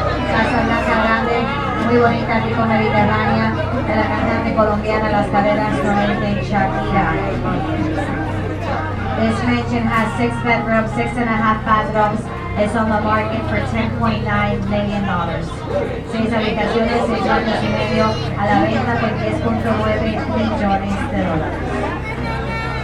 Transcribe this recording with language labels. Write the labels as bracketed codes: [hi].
[es] Casa Blanca grande, muy bonita, tipo mediterránea, de la cantante colombiana Las Caderas 90, Shakira. [en] This mansion has 6 bedrooms, 6.5 bathrooms. It's on the market for $10.9 million. [es] 6 habitaciones, 6 baños y medio, a la venta por $10.9 millones.